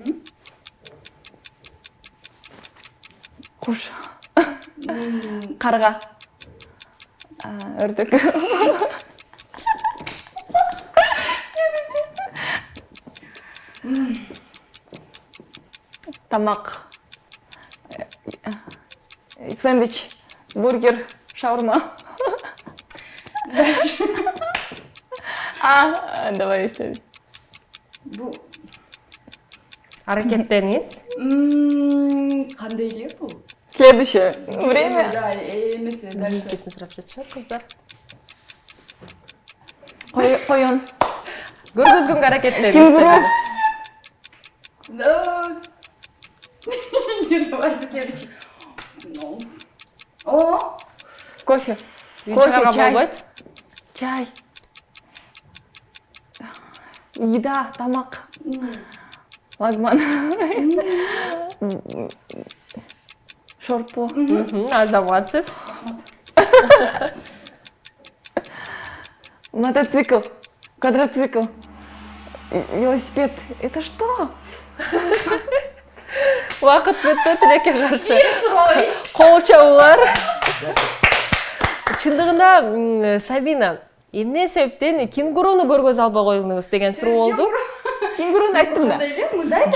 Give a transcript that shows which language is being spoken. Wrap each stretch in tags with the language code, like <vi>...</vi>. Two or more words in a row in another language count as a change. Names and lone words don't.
<ky>Куш. Карга. Өrdök. Тамак. Сэндвич. Бургер. Шаурма.</ky> <ru>Давай следующий.</ru> <ky>Бул Аракеттениңиз. кандай эле бул?</ky> <ru>Следующее. Время. Да, эмес дальше.</ru> <ky>Кийинкисин сурап жатышат кыздар. Коён. Көргөзгөнгө аракеттениңиз. Кенгуру.</ky> <ru>Да. Давайте следующий. О,</ru> <ky>Кофе. Кофе, чай. болбойт. Чай. Еда, тамак. Лагман. Шорпо. Азаматсыз. Мотоцикл. Квадроцикл. Велосипед.</ky> <ru>Это что?</ru> <ky>Убакыт бүттү, тилекке каршы. Кол чабуулар. Чындыгында Сабина, эмне себептен кенгуруну көргөзө албай коюңуз деген суроо болду. Кенгуруну айттым да. мындай</ky>